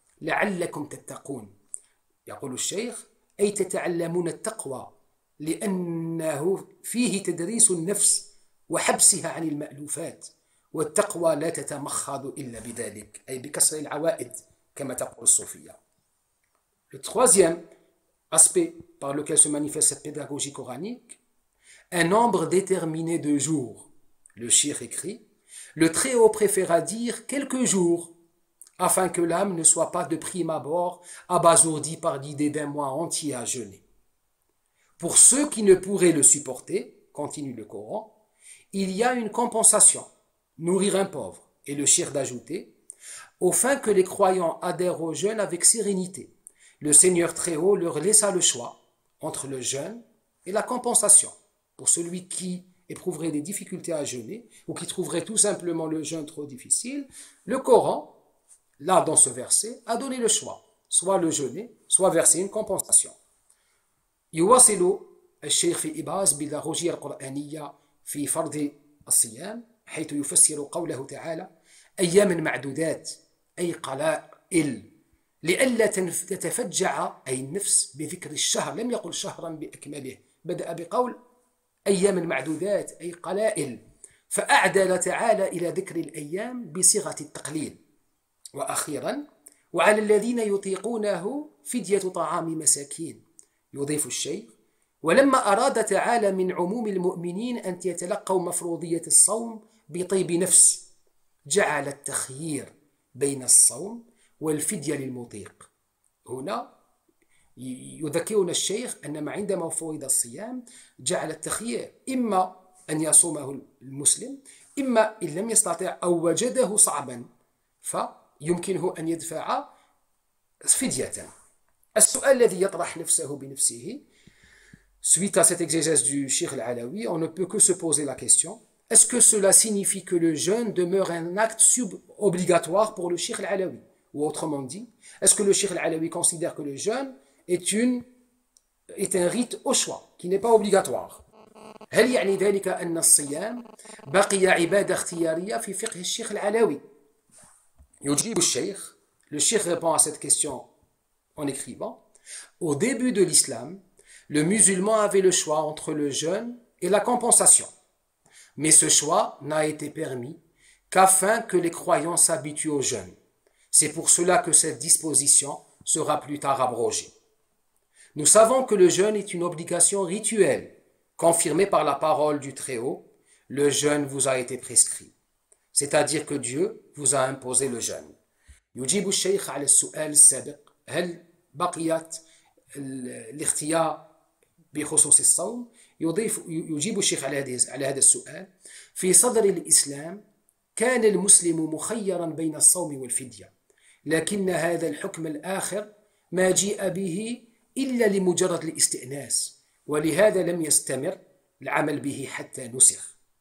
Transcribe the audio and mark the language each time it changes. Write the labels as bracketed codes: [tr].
[ar] لعلكم تتقون، يقول الشيخ، أي تتعلمون التقوى، لأنه فيه تدريس النفس وحبسها عن المألوفات، والتقوى لا تتمخض إلا بذلك، أي بكسر العوائد كما تقول الصوفية. [fr] Le troisième aspect par lequel se manifeste cette pédagogie coranique, un nombre déterminé de jours. Le Cheikh écrit, le Très-Haut préféra dire quelques jours, afin que l'âme ne soit pas de prime abord abasourdie par l'idée d'un mois entier à jeûner. Pour ceux qui ne pourraient le supporter, continue le Coran, il y a une compensation, nourrir un pauvre, et le Cheikh d'ajouter, au fin que les croyants adhèrent au jeûne avec sérénité. Le Seigneur Très-Haut leur laissa le choix entre le jeûne et la compensation. Pour celui qui éprouverait des difficultés à jeûner ou qui trouverait tout simplement le jeûne trop difficile, le Coran, là dans ce verset, a donné le choix, soit le jeûner, soit verser une compensation. [ar] يواصل الشيخ في إبراز بيداغوجية القرآنية في فرض الصيام حيث يفسر قوله تعالى أيام معدودات، أي قلائل، لئلا تتفجع أي النفس بذكر الشهر، لم يقل شهرا بأكمله، بدأ بقول أيام معدودات أي قلائل، فأعدل تعالى إلى ذكر الأيام بصيغة التقليل. وأخيرا وعلى الذين يطيقونه فدية طعام مساكين. يضيف الشيخ ولما أراد تعالى من عموم المؤمنين أن يتلقوا مفروضية الصوم بطيب نفس جعل التخيير بين الصوم والفدية للمطيق. هنا يذكرنا الشيخ أنما عندما فرض الصيام جعل التخيير، إما أن يصومه المسلم، إما إن لم يستطع أو وجده صعبا يمكنه أن يدفع فدية. السؤال الذي يطرح نفسه بنفسه [fr] suite à cette exégèse du Cheikh Al-Alawi, on ne peut que se poser la question, est-ce que cela signifie que le jeûne demeure un acte obligatoire pour le Cheikh Al-Alawi? Ou autrement dit, est-ce que le Cheikh Al-Alawi considère que le jeûne est un rite au choix, qui n'est pas obligatoire? [ar] هل يعني ذلك أن الصيام بقي عبادة اختيارية في فقه الشيخ العلوي؟ يجيب الشيخ. [fr] Le Cheikh répond à cette question en écrivant, au début de l'islam, le musulman avait le choix entre le jeûne et la compensation. Mais ce choix n'a été permis qu'afin que les croyants s'habituent au jeûne. C'est pour cela que cette disposition sera plus tard abrogée. Nous savons que le jeûne est une obligation rituelle, confirmée par la parole du Très-Haut. Le jeûne vous a été prescrit. C'est-à-dire que Dieu vous a imposé le jeûne. [ar] يجيب الشيخ على السؤال السابق هل بقيت الاختيار بخصوص الصوم؟ يجيب الشيخ على هذا السؤال: في صدر الإسلام كان المسلم مخيرا بين الصوم والفدية، لكن هذا الحكم الآخر ما جيء به إلا لمجرد الاستئناس، ولهذا لم يستمر العمل به حتى نسخ.